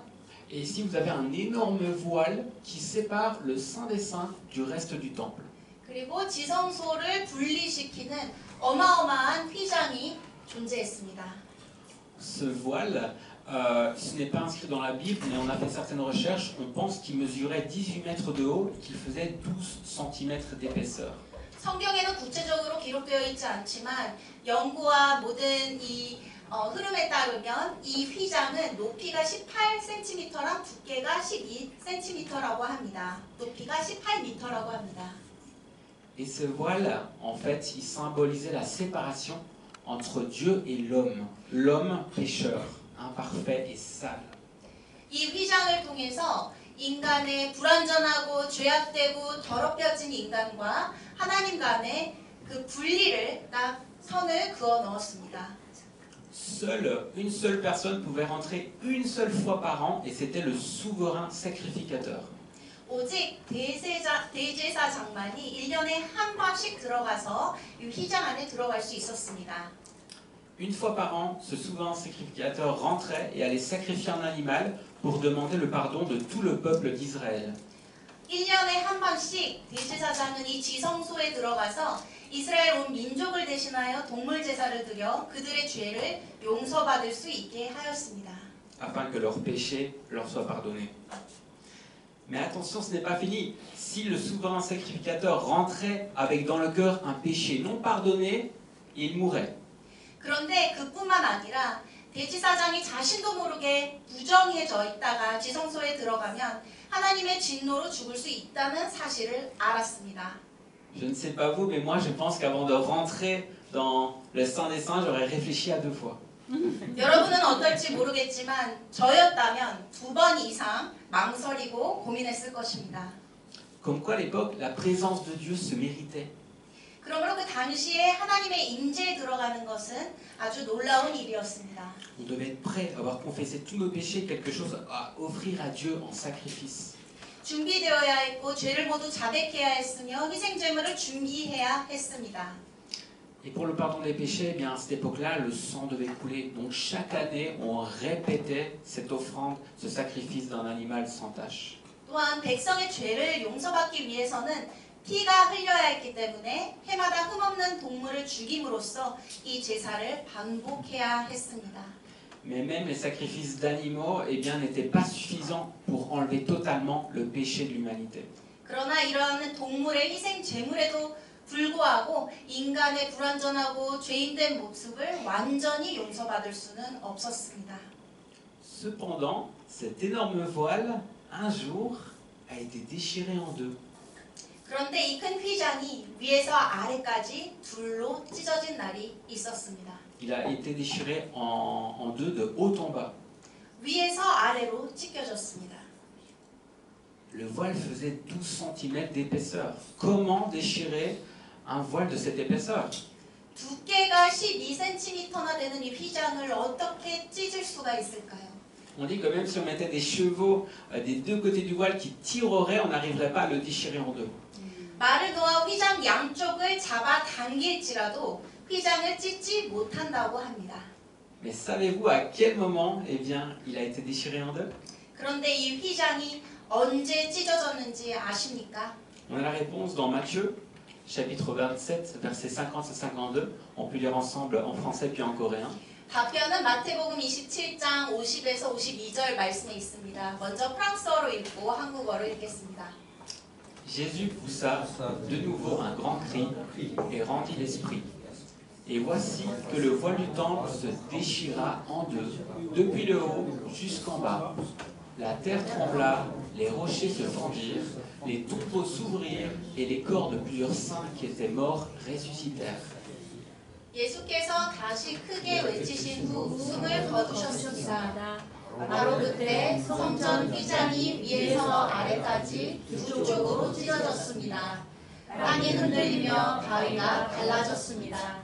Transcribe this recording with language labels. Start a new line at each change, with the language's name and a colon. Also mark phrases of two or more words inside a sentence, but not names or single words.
French: Et ici, vous avez un énorme voile qui sépare le Saint des Saints du reste du temple.
Korean: 그리고 지성소를 분리시키는 어마어마한 휘장이 존재했습니다.
French: Ce voile, ce n'est pas inscrit dans la Bible, mais on a fait certaines recherches. On pense qu'il mesurait 18 mètres de haut et qu'il faisait 12 cm d'épaisseur.
Korean: 성경에는 구체적으로 기록되어 있지 않지만 연구와 모든 이 흐름에 따르면 이 휘장은 높이가 18cm랑 두께가 12cm라고 합니다. 높이가 18m라고 합니다.
French: Et ce voile, en fait, il symbolisait la séparation entre Dieu et l'homme pécheur, imparfait et sale.
Korean: 이 휘장을 통해서 인간의 불완전하고 죄악되고 더럽혀진 인간과 하나님 간의 그 분리를 딱 선을 그어 넣었습니다.
French: Une seule personne pouvait rentrer une seule fois par an et c'était le souverain sacrificateur.
Korean: 오직 대제사장만이 1년에 한 번씩 들어가서 이 휘장 안에 들어갈 수 있었습니다.
French: Une fois par an, ce souverain sacrificateur rentrait et allait sacrifier un animal pour demander le pardon de tout le peuple d'Israël.
Korean: 1년에 한 번씩 대제사장은 이 지성소에 들어가서 이스라엘 온 민족을 대신하여 동물 제사를 드려 그들의 죄를 용서받을 수 있게 하였습니다.
French: Afin que leurs péchés leur soient pardonnés. Mais attention, ce n'est pas fini. Si le souverain sacrificateur rentrait avec dans le cœur un péché non pardonné, il mourait.
Korean: 그런데 그뿐만 아니라 대제사장이 자신도 모르게 부정해져 있다가 지성소에 들어가면 하나님의 진노로 죽을 수 있다는 사실을 알았습니다.
French: Je ne sais pas vous, mais moi je pense qu'avant de rentrer dans le Saint des Saints, j'aurais réfléchi à 2 fois.
Korean: 여러분은 어떨지 모르겠지만 저였다면 2번 이상 망설이고 고민했을 것입니다.
French: Comme quoi à l'époque, la présence de Dieu se méritait.
Korean: 그러므로 그 당시에 하나님의 임재에 들어가는 것은 아주 놀라운 일이었습니다.
French: On devait être prêt, avoir confessé tous nos péchés, quelque chose à offrir à Dieu en sacrifice.
Korean: 준비되어야 했고 죄를 모두 자백해야 했으며 희생제물을 준비해야 했습니다.
French: Et pour le pardon des péchés, eh bien, à cette époque-là, le sang devait couler. Donc chaque année, on répétait cette offrande, ce sacrifice d'un animal sans tache.
Korean: 또한 백성의 죄를 용서받기 위해서는 피가 흘려야 했기 때문에 해마다 흠없는 동물을 죽임으로써 이 제사를 반복해야 했습니다.
French: Mais même les sacrifices d'animaux eh bien, n'étaient pas suffisants pour enlever totalement le péché de l'humanité.
Korean: 그러나 이러한 동물의 희생 제물에도 불구하고 인간의 불완전하고 죄인된 모습을 완전히 용서받을 수는 없었습니다.
French: Cependant, cet énorme voile, un jour, a été déchiré en 2.
Korean: 그런데 이 큰 휘장이 위에서 아래까지 둘로 찢어진 날이 있었습니다.
French: Il a été déchiré en 2 de haut en bas.
Korean: 위에서 아래로 찢겨졌습니다.
French: Le voile faisait 12 cm d'épaisseur. Comment déchirer un voile de cette épaisseur?
Korean: 두께가 12cm나 되는 이 휘장을 어떻게 찢을 수가 있을까요?
French: On dit que même si on mettait des chevaux des 2 côtés du voile qui tireraient, on n'arriverait pas à le déchirer en 2.
Korean: 말을 놓아 휘장 양쪽을 잡아 당길지라도 휘장을 찢지 못한다고 합니다.
French: Mais savez-vous à quel moment eh bien, il a été déchiré en 2?
Korean: 그런데 이 휘장이 언제 찢어졌는지 아십니까?
French: On a la réponse dans Matthieu, chapitre 27, versets 50 à 52. On peut lire ensemble en français puis en coréen.
Korean: 답변은 마태복음 27장 50에서 52절 말씀에 있습니다. 먼저 프랑스어로 읽고 한국어로 읽겠습니다.
French: Jésus poussa de nouveau un grand cri et rendit l'esprit. Et voici que le voile du temple se déchira en deux, depuis le haut jusqu'en bas. La terre trembla, les rochers se fendirent, les tombeaux s'ouvrirent et les corps de plusieurs saints qui étaient morts ressuscitèrent.
Korean: 예수께서 다시 크게 외치신 후 숨을 거두셨습니다. 바로 그때 성전 휘장이 위에서 아래까지 두 쪽으로 찢어졌습니다. 땅이 흔들리며 바위가 갈라졌습니다.